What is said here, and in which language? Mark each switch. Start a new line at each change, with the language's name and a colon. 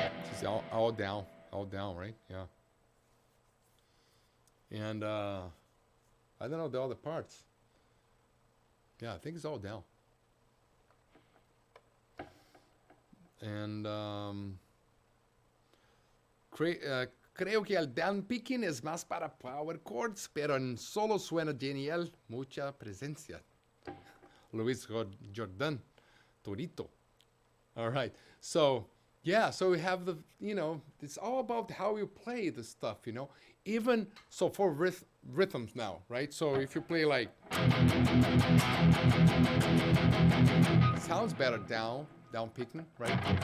English: It's all down, right? Yeah. And I don't know the other parts. Yeah, I think it's all down.
Spanish: And creo que el down picking es más para power chords, pero en solo suena genial, mucha presencia. Luis Jordan, Torito.
English: All right, so yeah, so we have the, it's all about how you play the stuff, Even so for rhythms now, right? So if you play like, it sounds better down picking, right?